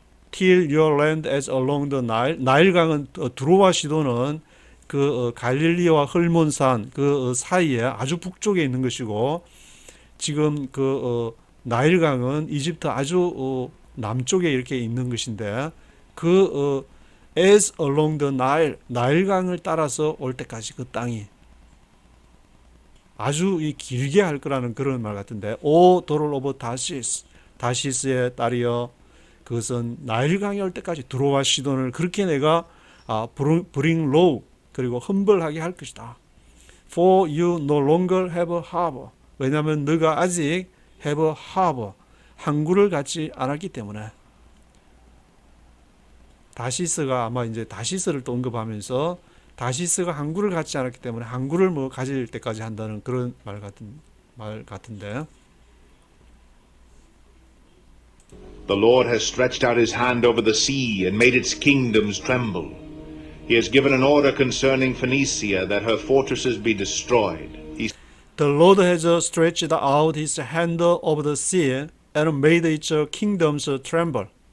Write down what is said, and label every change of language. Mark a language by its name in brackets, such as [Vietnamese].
[English] Till your land as along the Nile. [Korean] 나일강은 두로와 시도는 그 갈릴리와 헐몬산 그 사이에 아주 북쪽에 있는 것이고, 지금 그 나일강은 이집트 아주 남쪽에 이렇게 있는 것인데, 그 [English] as along the Nile, [Korean] 나일강을 따라서 올 때까지 그 땅이 아주 길게 할 거라는 그런 말 같은데, 오 도를 오브 다시스, 다시스의 딸이여, 그것은 나일강이 올 때까지 두로와 시돈을 그렇게 내가 [English] bring low, [Korean] 그리고 humble 하게 할 것이다. [English] For you no longer have a harbor. [Korean] 왜냐하면 너가 아직 [English] have a harbor, [Korean] 항구를 갖지 않았기 때문에. 다시스가 아마 이제 다시스를 또 언급하면서 다시스가 항구를 갖지 않았기 때문에 항구를 뭐 가질 때까지 한다는 그런 말 같은데. [English] The Lord has stretched out his hand over the sea and made its kingdoms tremble. He has given an order concerning Phoenicia that her fortresses be destroyed. The Lord has stretched out his hand over the sea and made its kingdoms tremble.